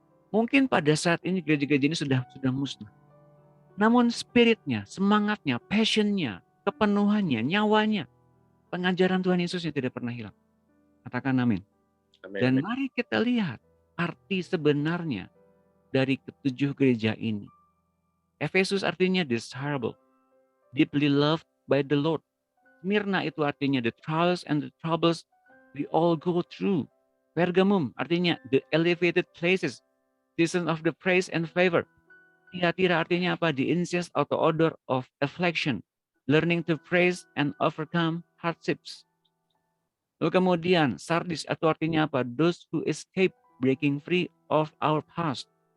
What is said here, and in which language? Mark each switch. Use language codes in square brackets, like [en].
[id] Mungkin pada saat ini gereja-gereja ini sudah musnah. Namun spiritnya, semangatnya, [en] passionnya, [id] kepenuhannya, nyawanya, pengajaran Tuhan Yesus yang tidak pernah hilang. Katakan amin. Dan mari kita lihat arti sebenarnya dari ketujuh gereja ini. [en] Efesus [id] artinya [en] desirable, deeply loved by the Lord. Smyrna [id] itu artinya [en] the trials and the troubles we all go through. Pergamum [id] artinya [en] the elevated places, season of the praise and favor. Tiatira [id] artinya apa? [en] The incense of the odor of affliction, learning to praise and overcome hardships. [id] Lalu kemudian Sardis itu artinya apa? [en] Those who escape breaking free of our past.